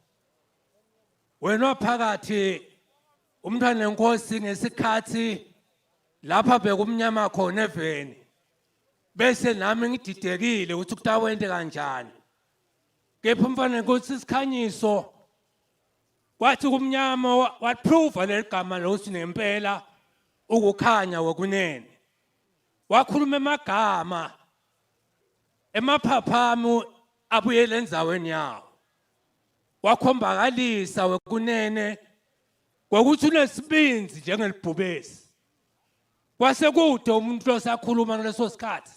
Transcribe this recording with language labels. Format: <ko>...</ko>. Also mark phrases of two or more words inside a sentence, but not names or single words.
<ss>wena phakathi umntwana wenkosi ngesikhathi lapha bekumnyama khona eveni bese nami ngididekile ukuthi kutawende kanjani Kepha mfana Nkosi isikhanyiso wathi kumnyama waprove leligama lokuthi nempela ukukhanya wokunene. Wakhuluma emagama emaphaphamu abuyele endzaweni yawo. Wakhombakalisa wokunene ngokuthi unesibinzi njengelibhubesi. Kwase kude umuntu losakhuluma ngaleso sikhathi.</ss>